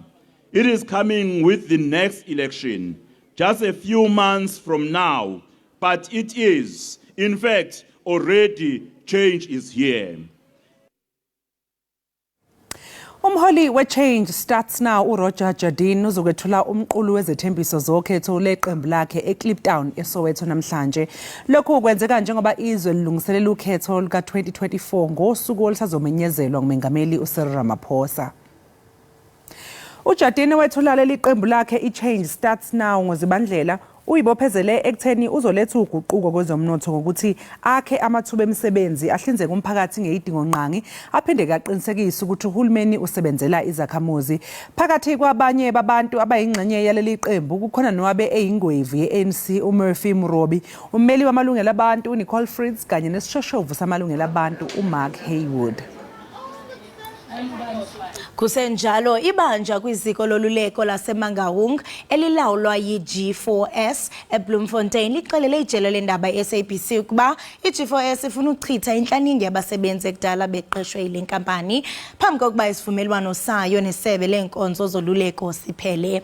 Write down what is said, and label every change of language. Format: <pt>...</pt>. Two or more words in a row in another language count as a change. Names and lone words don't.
<en>It is coming with the next election, just a few months from now, but it is, in fact, already change is here.</en> <zu>Umholi we-Change Starts Now uRoger Jardine uzokwethula umqulu wezethembiso zokhetho leqembu lakhe eKliptown eSoweto namhlanje. Lokhu kwenzeka njengoba izwe lilungiselela ukhetho luka-2024 ngosuku olusazomenyezelwa ngumengameli uCyril Ramaphosa. uJardine wethula leli qembu lakhe iChange Starts Now ngoZibandlela uyibophezele ekutheni uzoletha uguquko kwezomnotho ngokuthi akhe amathuba emisebenzi ahlinzeka umphakathi ngeyidingo nqangi aphinde kaqinisekisa ukuthi uhulumeni usebenzela izakhamuzi. Phakathi kwabanye babantu abayingxenye yaleli qembu kukhona nowabe eyingwevu ye-ANC uMurphy Murobi, ummeli wamalungelo abantu uNicole Fritz kanye nesishoshovu samalungelo abantu uMark Haywood.</zu> <xh>Kusenjalo ibanja kwiziko loluleko laseMangaung elilawulwa yi-G4S eBloemfontein lixelele ijelo leendaba SABC ukuba i-G4S ifuna ukuchitha inhlaningi yabasebenzi ekudala beqeshwe yile nkampani phambi kokuba isivumelwano sayo nesebe leenkonzo zoluleko siphele.</xh>